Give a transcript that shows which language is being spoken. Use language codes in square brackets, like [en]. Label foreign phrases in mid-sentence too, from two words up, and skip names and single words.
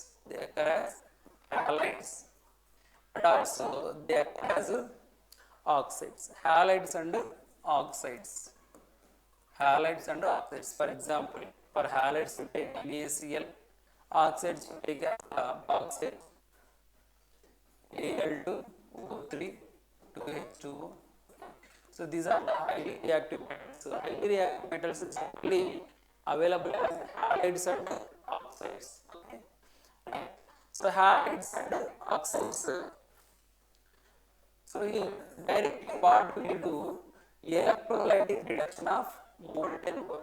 [en] They occur as halides and also they occur as oxides. Halides and oxides. Halides and oxides. For example, for halides you take NaCl, oxides you take oxide Al2O3, 2H2O. So these are the highly reactive metals. So highly reactive metals is generally available as halides and oxides. Okay. So halides and oxides. So here directly what we will do, electrolytic reduction of molten ore.